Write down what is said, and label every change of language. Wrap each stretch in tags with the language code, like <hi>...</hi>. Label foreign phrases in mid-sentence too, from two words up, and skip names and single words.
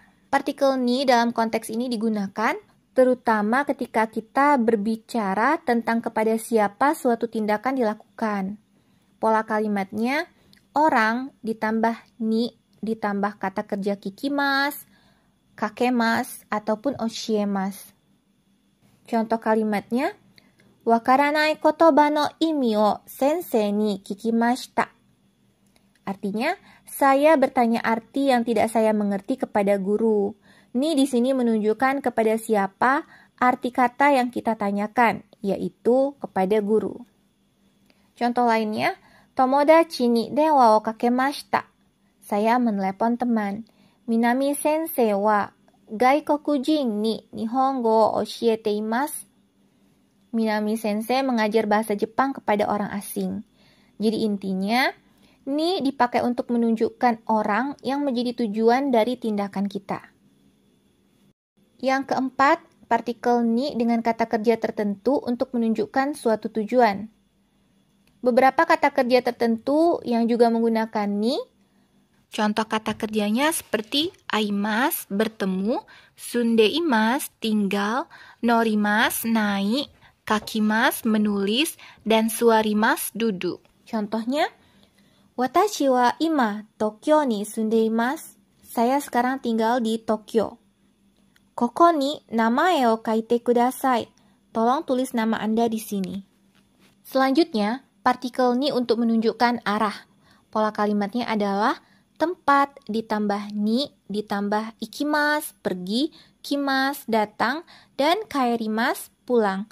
<id>Partikel ni dalam konteks ini digunakan terutama ketika kita berbicara tentang kepada siapa suatu tindakan dilakukan. Pola kalimatnya, orang ditambah ni ditambah kata kerja kikimas, kakemas, ataupun oshiemas. Contoh kalimatnya,</id> <ja>分からない言葉の意味を先生に聞きました.</ja> <id>Artinya, saya bertanya arti yang tidak saya mengerti kepada guru. Ni di sini menunjukkan kepada siapa arti kata yang kita tanyakan, yaitu kepada guru. Contoh lainnya,</id> <ja>友達に電話をかけました.</ja> <id>Saya menelepon teman.</id> <ja>南先生は外国人に日本語を教えています.</ja> <id>Minami sensei mengajar bahasa Jepang kepada orang asing. Jadi intinya, ni dipakai untuk menunjukkan orang yang menjadi tujuan dari tindakan kita. Yang keempat, partikel ni dengan kata kerja tertentu untuk menunjukkan suatu tujuan. Beberapa kata kerja tertentu yang juga menggunakan ni. Contoh kata kerjanya seperti aimas, bertemu, sundeimas, tinggal, norimas, naik, kakimas, menulis, dan suarimas, duduk.</id> <ja>Contohnya, 私は今Tokyoに住んでいます.</ja> <id>Saya sekarang tinggal di Tokyo.</id> <ja>ここに名前を書いてください.</ja> <id>Tolong tulis nama Anda di sini. Selanjutnya, partikel ni untuk menunjukkan arah. Pola kalimatnya adalah tempat ditambah ni ditambah ikimasu, pergi, kimasu, datang, dan kaerimasu, pulang.</id>